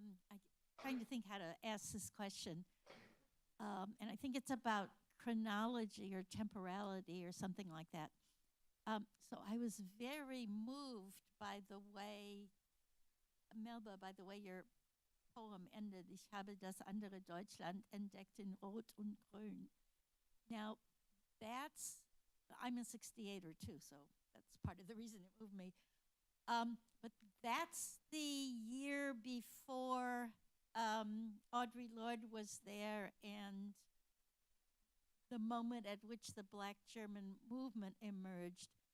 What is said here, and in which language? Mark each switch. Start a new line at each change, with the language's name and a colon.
English: I'm trying to think how to ask this question. And I think it's about chronology or temporality or something like that. So I was very moved by the way, Melba, by the way your poem ended.
German: Ich habe das andere Deutschland entdeckt in Rot und Grün.
English: Now, I'm in 68 or 2, so that's part of the reason it moved me. But that's the year before Audre Lorde was there, and the moment at which the Black German movement emerged.